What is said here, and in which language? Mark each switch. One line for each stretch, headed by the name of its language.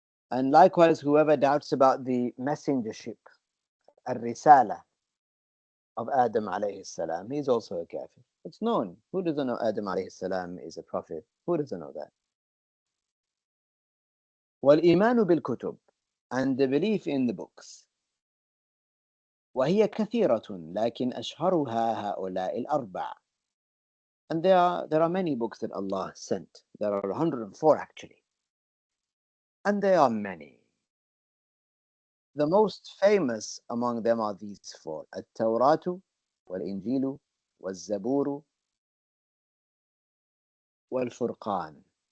English: And likewise, whoever doubts about the messengership, al-risala, of Adam alayhi salam, he is also a kafir. It's known. Who doesn't know Adam alayhi salam is a prophet? Who doesn't know that?
Arabic: وَالْإِيمَانُ بِالْكُتُبِ,
English: and the belief in the books.
Arabic: وهي كثيرة لكن أشهرها هؤلاء الأربع.
English: And there are many books that Allah sent. There are 104 actually. And they are many. The most famous among them are these 4:
Arabic: التوراة والإنجيل والزبور والفرقان.